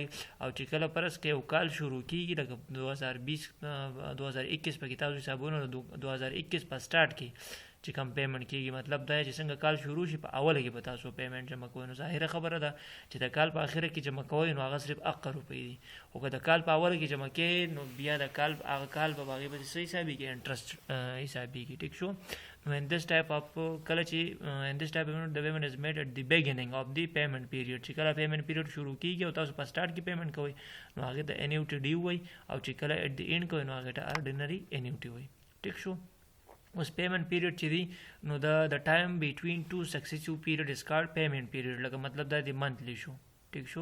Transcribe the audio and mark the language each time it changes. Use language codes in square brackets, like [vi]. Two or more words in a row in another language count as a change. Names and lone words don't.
[ps] او چې کله فرض که یو کال شروع کېږي لکه 2021 پکې تاسو حسابونه 2021 په سټارټ کې چې کوم پیمنټ کېږي، مطلب دا چې څنګه کال شروع شي په اوله کې به تاسو پیمنټ جمع کوئ. نو ظاهره خبره ده چې د کال په اخره کې جمع کوئ نو هغه صرف اقه روپۍ دي، خو که د کال په اوله کې جمع کوئ نو بیا د کال هغه کال په هغې به څه حسابېږي؟ انټرسټ حسابېږي. ټیک شو. [en] نو in this type of [ps] کله چې [en] in this type of the payment is made at the beginning of the payment period. [ps] چې کله [en] payment period [ps] شروع کېږي او تاسو په سټارټ کې پیمنټ کوئ نو هغې ته [en] annuity due [ps] وایي، او چې کله [en] at the end [ps] کوئ نو هغې ته [en] ordinary annuity [ps] وایي. ټیک شو. اوس [en] payment period [ps] چې دی نو د [en] time between 2 successive period is called payment period. [ps] لکه مطلب دا د منتلی شو. ټیک شو.